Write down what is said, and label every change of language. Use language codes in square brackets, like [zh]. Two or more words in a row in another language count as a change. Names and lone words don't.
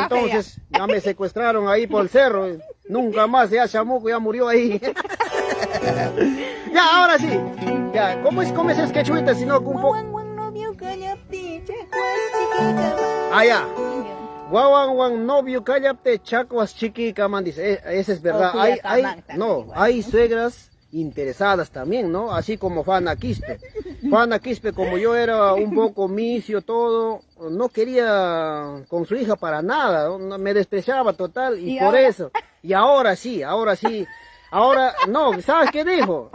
[es] Entonces ya me secuestraron ahí por el cerro. Nunca más, ya Chamuco ya murió ahí. Ya, ahora sí. Ya, ¿cómo es ese quechuita? Si no, un poco... Ah, ya. Guau, guau, novio, cállate, chacuas, chiquica, man, dice, esa es verdad. Oh, Hay, Cuyatamán también igual. hay suegras interesadas también, ¿no? Así como Juana Quispe. Juana Quispe, como yo era un poco misio, todo, no quería con su hija para nada, ¿no? Me despreciaba total y ¿Y por ahora? eso. Y ahora sí, ahora, no, ¿sabes qué dijo?